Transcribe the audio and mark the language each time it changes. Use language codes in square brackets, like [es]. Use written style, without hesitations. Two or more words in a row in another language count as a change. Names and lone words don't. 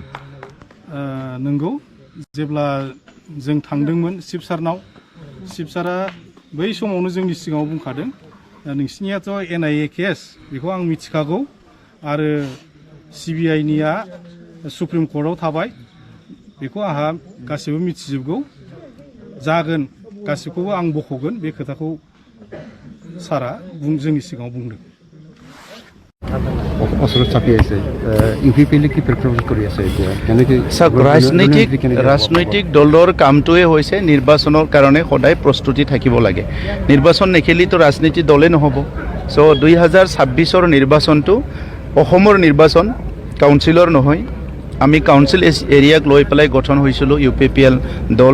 [brx] नंगौ जेब्ला जों थांदोंमोन चिफ सारनाव चिफ सारा बै समावनो जोंनि सिगाङाव बुंखादों नोंसिनियाथ' NIA केस बेखौ आं मिथिखागौ आरो CBIनिया सुप्रिम कर्टआव थाबाय बेखौ आंहा गासिबो मिथिजोबगौ जागोन गासिबखौबो आं बख'गोन बे खोथाखौ सारा जोंनि सिगाङाव बुंदों [as] ৰাজনৈতিক দলৰ কামটোৱে হৈছে নিৰ্বাচনৰ কাৰণে সদায় প্ৰস্তুতি থাকিব লাগে নিৰ্বাচন নেখেলিতো ৰাজনীতি দলে নহ'ব চ' 2026ৰ নিৰ্বাচনটো অসমৰ নিৰ্বাচন কাউন্সিলৰ নহয় আমি কাউন্সিল এৰিয়াক লৈ পেলাই গঠন হৈছিলোঁ UPPL দল